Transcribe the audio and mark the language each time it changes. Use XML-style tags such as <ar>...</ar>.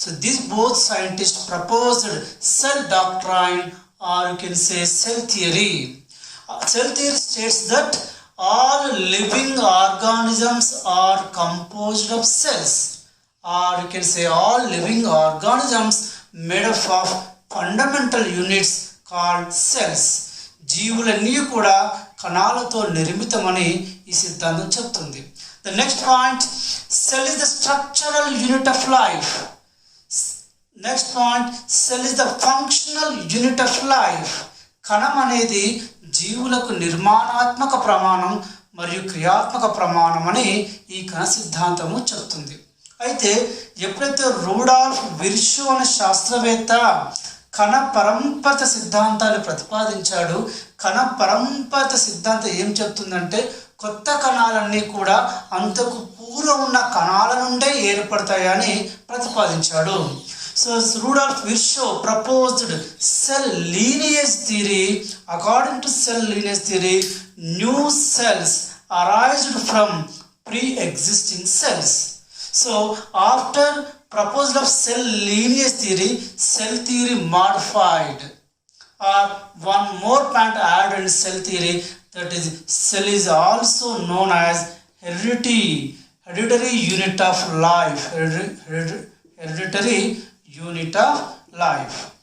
<en>So these both scientists proposed cell doctrine, or you can say cell theory. Cell theory states that all living organisms are composed of cells, or you can say all living organisms made up of fundamental units called cells.</en> <te>జీవులన్నీ కూడా కణాలతో నిర్మితమని ఈ సిద్ధాంతం చెప్తుంది.</te> <en>The next point, cell is the structural unit of life. Next point, cell is the functional unit of life.</en> <te>కణం అనేది జీవులకు నిర్మాణాత్మక ప్రమాణం మరియు క్రియాత్మక ప్రమాణం అని ఈ కణ సిద్ధాంతము చెప్తుంది. అయితే ఎప్పుడైతే రూడాల్ఫ్ విర్షో అనే శాస్త్రవేత్త కణ పరంపర సిద్ధాంతాన్ని ప్రతిపాదించాడు, కణ పరంపర సిద్ధాంతం ఏం చెప్తుందంటే కొత్త కణాలన్నీ కూడా అంతకు పూర్వం ఉన్న కణాల నుండే ఏర్పడతాయని ప్రతిపాదించాడు.</te> <en>So Rudolf Virchow proposed cell lineage theory. According to cell lineage theory, new cells arised from pre-existing cells. So after proposal of cell lineage theory, cell theory modified, or one more point added in cell theory, that is cell is also known as hereditary unit of life. Hereditary unit of life.</en>